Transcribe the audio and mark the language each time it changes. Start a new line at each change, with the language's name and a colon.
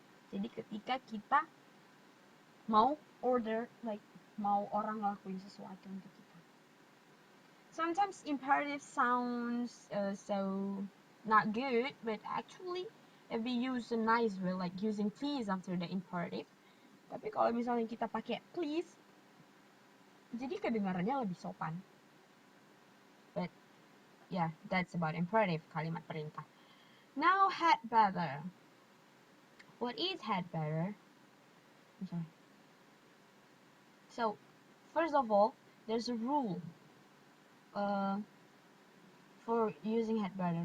Indonesian: Jadi ketika kita mau order, like mau orang ngelakuin sesuatu untuk kita.
English: Sometimes imperative sounds so not good, but actually if we use a nice way, like using please after the imperative.
Indonesian: Tapi kalau misalnya kita pakai please, jadi kedengarannya lebih sopan.
English: But yeah, that's about imperative, kalimat perintah. Now had better. What is had better? I'm sorry. So, first of all, there's a rule for using had better.